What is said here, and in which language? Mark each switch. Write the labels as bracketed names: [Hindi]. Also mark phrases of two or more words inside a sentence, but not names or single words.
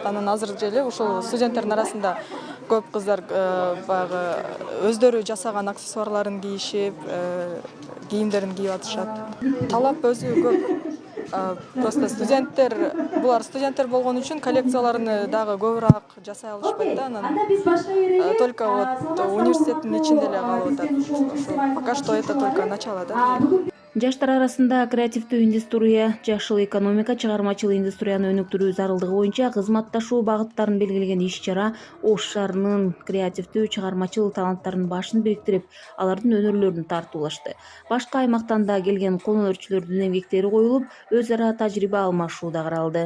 [Kyrgyz] Анан азыр эле ушул студенттердин арасында көп кыздар баягы өздөрү жасаган аксессуарларын кийишип, кийимдерин кийип атышат. Талап өзү көп. Просто булар студенттер болгон үчүн коллекцияларыны дагы көбүрөөк жасай алышпайт да. Анан [Russian] только вот [Kyrgyz] университеттин ичинде эле калып атат. [Russian] Пока что это только начало, да. [Kyrgyz] Жаштар арасында креативдүү индустрия, жашыл экономика, чыгармачыл индустрияны өнүктүрүү зарылдыгы боюнча кызматташуу багыттарын белгилеген иш-чара Ош шаарынын креативдүү чыгармачыл таланттарынын башын бириктирип, алардын өнөрлөрүн тартуулашты. Башка аймактан да келген кол өнөрчүлөрдүн эмгектери коюлуп, өз ара тажрыйба алмашуу да каралды.